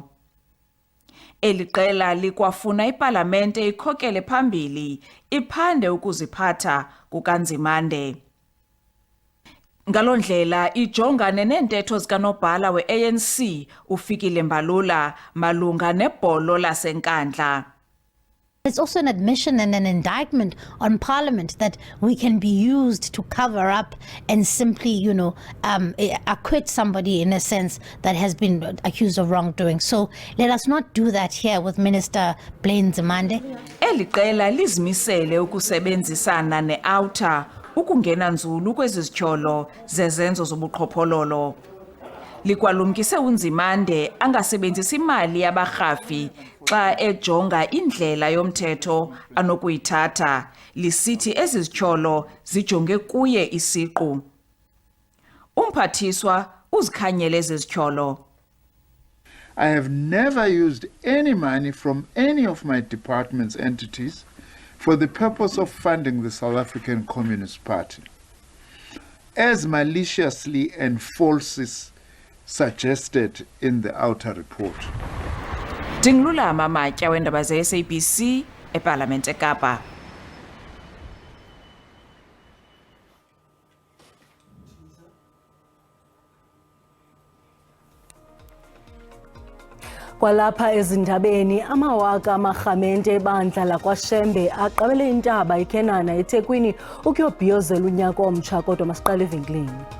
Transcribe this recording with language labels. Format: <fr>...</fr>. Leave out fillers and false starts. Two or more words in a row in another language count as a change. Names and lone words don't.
<xh>Eli qela likwafuna ipalamente ikhokele phambili iphande ukuziphatha kukaNzimande. Ngalondlela ijongane nentetho zikanobhala we-ANC ufikile Mbalula malunga nebholo lasenkandla.</xh> <en>It's also an admission and an indictment on Parliament that we can be used to cover up and simply, acquit somebody in a sense that has been accused of wrongdoing. So let us not do that here with Minister Blade Nzimande.</en> <xh>Eli qela lizimisele ukusebenzisana ne-outer ukungena nzulu kwezi zityholo zezenzo zobuqhophololo. Likwalumkise uNzimande angasebenzisi imali yabarhafi xa ejonga indlela yomthetho anokuyithatha, lisithi ezi zityholo zijonge kuye isiqu. Umphathiswa uzikhanyele ezi zityholo.</xh> <en>I have never used any money from any of my department's entities for the purpose of funding the South African Communist Party, as maliciously and falsely suggested in the outer report.</en> <xh>Dinglulama Matya weendaba ze-SABC eParlamente eKapa. Kwalapha ezindabeni amawaka amarhamente ebandla lakwaShembe aqabele Iindaba iKenana eThekwini ukuyobhiyozela unyaka omtsha kodwa masiqale evenkileni.</xh>